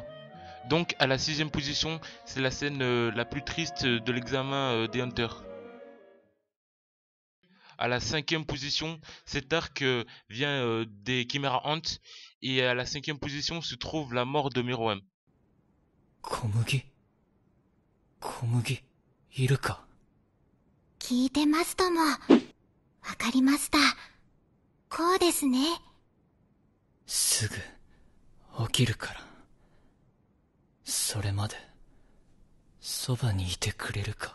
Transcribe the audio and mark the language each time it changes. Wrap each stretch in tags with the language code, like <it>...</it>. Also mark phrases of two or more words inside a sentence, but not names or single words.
<fr>Donc à la 6ème position, c'est la scène la plus triste de l'examen des Hunters. À la 5ème position, cet arc vient des Chimera Hunt. Et à la 5ème position se trouve la mort de Meruem.</fr> <ja>Komugi いるか聞いてますとも。わかりました。こうですね。すぐ起きるから。それまでそばにいてくれるか。</ja>